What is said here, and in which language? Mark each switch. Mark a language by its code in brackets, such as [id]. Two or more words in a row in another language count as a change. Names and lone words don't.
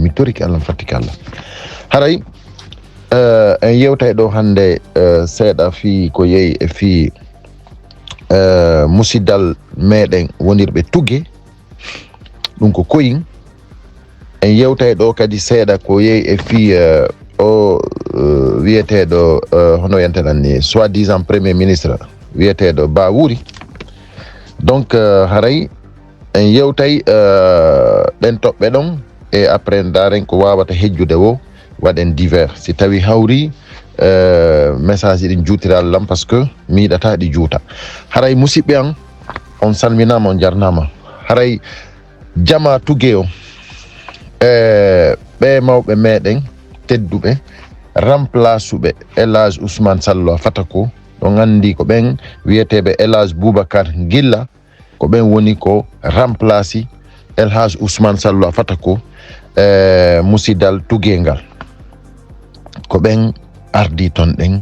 [ff] Mi toriki Allah fattika Allah. Haray en yewta ɗo hande seeɗa fi ko yehi e fi musidal meɗen wonirɓe tuge, ɗum ko koyin. En yewta ɗo kadi seeɗa ko yehi e fi o wiyeteɗo hono yentenan ni [fr] soi-disant premier ministre [ff] wiyeteɗo Ba Wuri. Donc haray en yewtay ɗen toɓɓe ɗon e après daren ko wawata hejjude wo waɗen divers si tawi hawri message ɗin juutira Allah [fr] par ce que [ff] mi yiɗata ɗi juuta. Haray musidɓe an, on salminama, on jarnama. Haray jama tuge o ɓe mawɓe meɗen tedduɓe remplace uɓe Elhadji Ousmane Sallo Fatako, ɗon andi ko ɓen wiyeteɓe Elhadji Boubacar Gilla, ko ɓen woni ko remplace Elhadji Ousmane Sallo Fatako musidal tugengal, ko ɓen ardi ton ɗen.